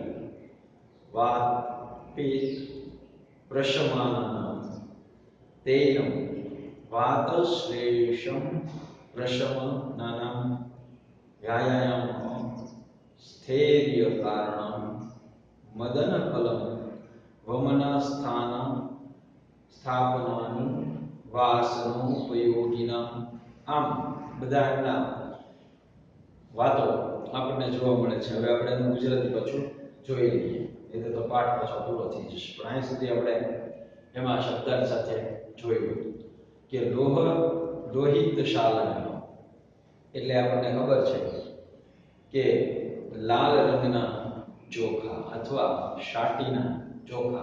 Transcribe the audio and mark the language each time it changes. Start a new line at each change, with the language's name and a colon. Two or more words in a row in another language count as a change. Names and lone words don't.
Sanskrit: वात पित्त प्रशमानानां तैलम वात श्लेषम प्रशम नानां व्यायाम स्थैर्य कारणं मदन फलम वमनस्थान
Gujarati: સ્થાપનાનું વાસનોપયોગીના આમ બધા એમના વાતો આપણને જોવા મળે છે. હવે આપણે એનું ગુજરાતી પાછું જોઈ લઈએ, એટલે તો પાઠ પાછો પૂરો થઈ જશે. પણ અહીં સુધી આપણે એમાં શબ્દાર્થ સાથે જોયું કે
Sanskrit: लोहित शालन
Gujarati: એટલે આપણને ખબર છે કે લાલ રંગના ચોખા અથવા શાટીના ચોખા.